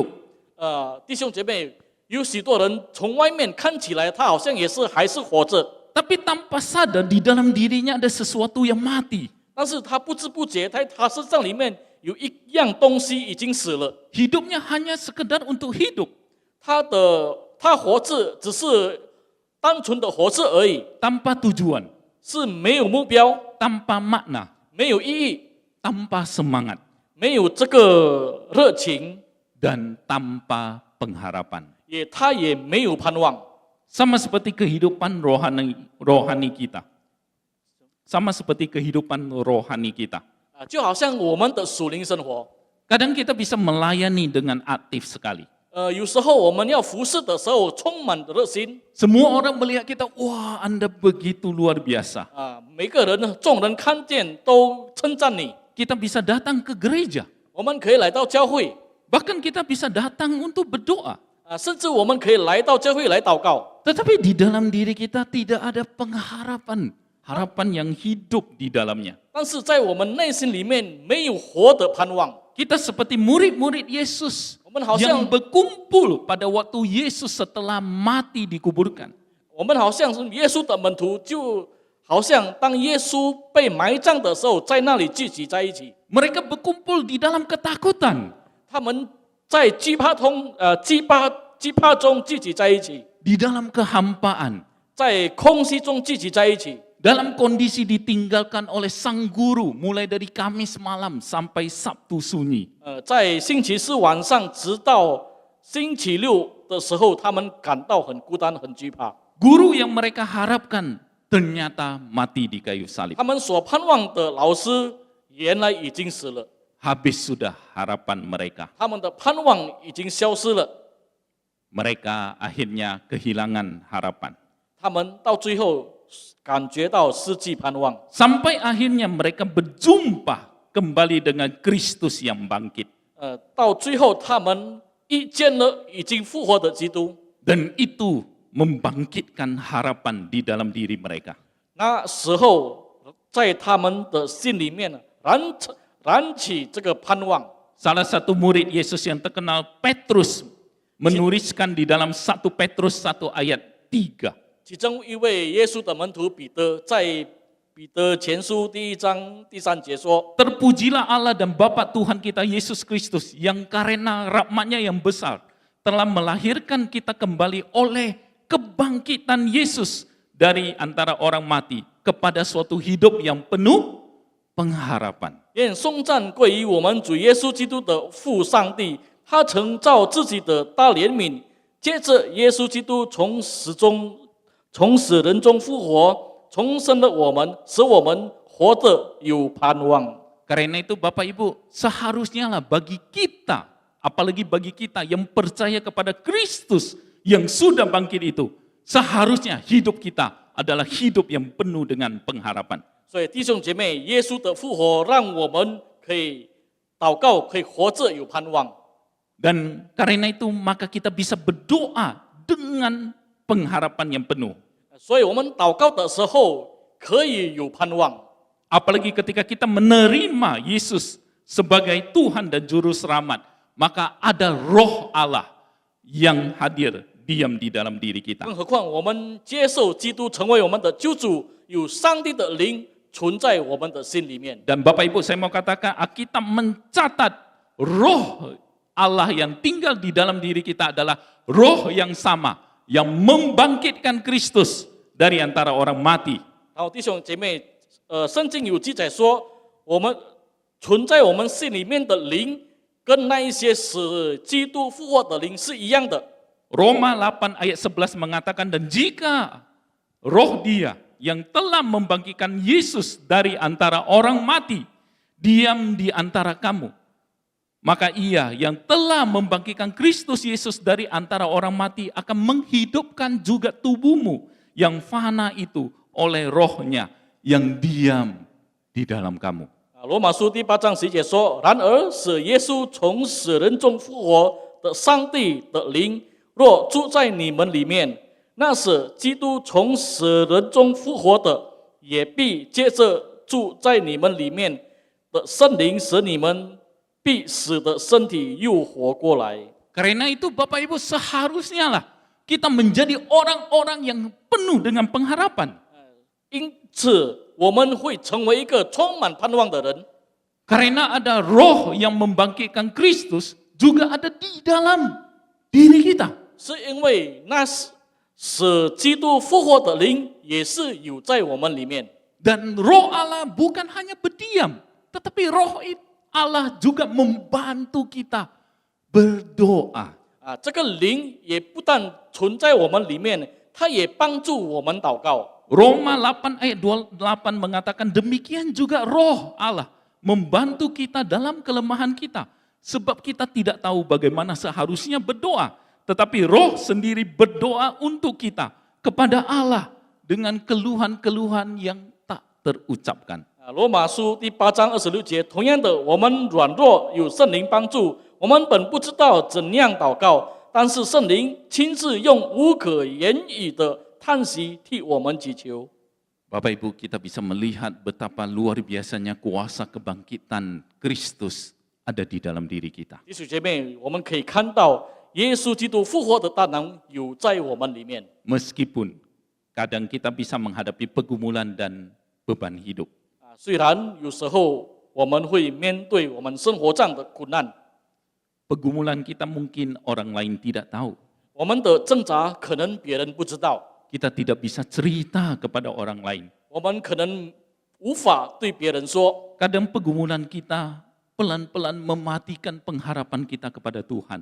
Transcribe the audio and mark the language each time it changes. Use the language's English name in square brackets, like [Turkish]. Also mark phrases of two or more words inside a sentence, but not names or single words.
[Chinese] 弟兄姐妹，有许多人从外面看起来，他好像还是活着， [Indonesian] Tapi tanpa sadar di dalam dirinya ada sesuatu yang mati. [Chinese] 但是他不知不觉，在他身上里面有一样东西已经死了。 [Indonesian] Hidupnya hanya sekedar untuk hidup. [Chinese] 他活着只是单纯的活着而已， [Indonesian] tanpa tujuan, [Chinese] 是没有目标、 [Indonesian] tanpa makna, [Chinese] 没有意义、 [Indonesian] tanpa semangat, [Chinese] 没有这个热情， [Indonesian] dan tanpa pengharapan. [Chinese] 他也没有盼望。 [Indonesian] Sama seperti kehidupan rohani kita. Sama seperti kehidupan rohani kita. [Chinese] 就好像我们的属灵生活， [Indonesian] Kadang kita bisa melayani dengan aktif sekali. [Chinese] 有时候我们要服侍的时候充满热心 [Indonesian] Semua orang melihat kita, wah Anda begitu luar biasa. [Chinese] 每个人呢，众人看见都称赞你。 [Indonesian] Kita bisa datang ke gereja. [Chinese] 我们可以来到教会， [Indonesian] Bahkan kita bisa datang untuk berdoa. [Chinese] 甚至我们可以来到教会来祷告。 [Indonesian] Tetapi di dalam diri kita tidak ada pengharapan. Harapan yang hidup di dalamnya. [Chinese] 但是在我们内心里面没有活的盼望， [Indonesian] Kita seperti murid-murid Yesus [Chinese] 我们好像 [Indonesian] yang berkumpul pada waktu Yesus setelah mati dikuburkan. [Chinese] 我们好像是耶稣的门徒，就好像当耶稣被埋葬的时候，在那里聚集在一起。 [Indonesian] Mereka berkumpul di dalam ketakutan, [Chinese] 他们在惧怕中聚集在一起， [Indonesian] di dalam kehampaan, [Chinese] 在空隙中聚集在一起。 [Indonesian] dalam kondisi ditinggalkan oleh sang guru mulai dari Kamis malam sampai Sabtu sunyi. [Chinese] 在星期四晚上直到星期六的时候，他们感到很孤单、很惧怕。 [Indonesian] Guru yang mereka harapkan ternyata mati di kayu salib. [Chinese] 他们所盼望的老师原来已经死了， [Indonesian] Habis sudah harapan mereka. [Chinese] 他们的盼望已经消失了， [Indonesian] Mereka akhirnya kehilangan harapan. [Chinese] 他们到最后感觉到失去盼望， [Indonesian] Sampai akhirnya mereka berjumpa kembali dengan Kristus yang bangkit. [Chinese] 到最后他们遇见了已经复活的基督。 [Indonesian] Dan itu membangkitkan harapan di dalam diri mereka. [Chinese] 那时候，在他们的心里面燃起这个盼望。 [Indonesian] Salah satu murid Yesus yang terkenal, Petrus, menuliskan di dalam 1 Petrus 1 ayat 3. [Chinese] 其中一位耶稣的门徒彼得，在彼得前书第1章第3节说： [Indonesian] Terpujilah Allah dan Bapa Tuhan kita Yesus Kristus yang karena rahmat-Nya yang besar telah melahirkan kita kembali oleh kebangkitan Yesus dari antara orang mati kepada suatu hidup yang penuh pengharapan. [Chinese] 愿颂赞归于我们主耶稣基督的父上帝，他曾照自己的大怜悯，借着耶稣基督从死人中复活，重生了我们，使我们活得有盼望。 [Indonesian] Karena itu Bapak Ibu, seharusnya lah bagi kita, apalagi bagi kita yang percaya kepada Kristus yang sudah bangkit itu, seharusnya hidup kita adalah hidup yang penuh dengan pengharapan. [Chinese] 所以弟兄姐妹，耶稣的复活让我们可以祷告，可以活着有盼望。 [Indonesian] Dan karena itu maka kita bisa berdoa dengan pengharapan yang penuh. [Chinese] 所以我们祷告的时候可以有盼望。 [Indonesian] Apalagi ketika kita menerima Yesus sebagai Tuhan dan Juru Selamat, maka ada roh Allah yang hadir diam di dalam diri kita. [Chinese] 更何况我们接受基督成为我们的救主，有上帝的灵存在我们的心里面。 [Indonesian] Dan Bapak Ibu, saya mau katakan, Alkitab mencatat roh Allah yang tinggal di dalam diri kita adalah roh yang sama, yang membangkitkan Kristus dari antara orang mati. [Chinese] 然后弟兄姐妹，圣经有记载说，我们存在我们心里面的灵，跟那一些使基督复活的灵是一样的。 [Indonesian] Roma 8 ayat 11 mengatakan, dan jika roh Dia yang telah membangkitkan Yesus dari antara orang mati diam di antara kamu, maka Ia yang telah membangkitkan Kristus Yesus dari antara orang mati akan menghidupkan juga tubuhmu yang fana itu oleh rohnya yang diam di dalam kamu. [Chinese] 罗马书第8章10节说：“然而使耶稣从死人中复活的上帝的灵，若住在你们里面，那使基督从死人中复活的，也必借着住在你们里面的圣灵，使你们必死的身体又活过来。” [Indonesian] Karena itu Bapak Ibu, seharusnya lah kita menjadi orang-orang yang penuh dengan pengharapan. [Chinese] 因此，我们会成为一个充满盼望的人。 [Indonesian] Karena ada roh yang membangkitkan Kristus juga ada di dalam diri kita. [Chinese] 是因为那使基督复活的灵也是有在我们里面。 [Indonesian] Dan roh Allah bukan hanya berdiam, tetapi roh Allah juga membantu kita berdoa. [Chinese] 这个灵也不但存在我们里面，它也帮助我们祷告。 [Indonesian] Roma 8 ayat 28 mengatakan demikian juga roh Allah membantu kita dalam kelemahan kita. Sebab kita tidak tahu bagaimana seharusnya berdoa. Tetapi roh sendiri berdoa untuk kita kepada Allah dengan keluhan-keluhan yang tak terucapkan. [Chinese] 罗马书第8章26节，同样的，我们软弱有圣灵帮助，我们本不知道怎样祷告，但是圣灵亲自用无可言语的叹息替我们祈求。 [Indonesian] Bapak Ibu, kita bisa melihat betapa luar biasanya kuasa kebangkitan Kristus ada di dalam diri kita. [Chinese] 弟兄姐妹，我们可以看到耶稣基督复活的大能有在我们里面。 [Indonesian] Meskipun kadang kita bisa menghadapi pergumulan dan beban hidup. [Chinese] 虽然有时候我们会面对我们生活上的苦难， [Indonesian] Pergumulan kita mungkin orang lain tidak tahu. [Chinese] 我们的挣扎可能别人不知道， [Indonesian] Kita tidak bisa cerita kepada orang lain. [Chinese] 我们可能无法对别人说。 [Indonesian] Kadang pergumulan kita pelan-pelan mematikan pengharapan kita kepada Tuhan.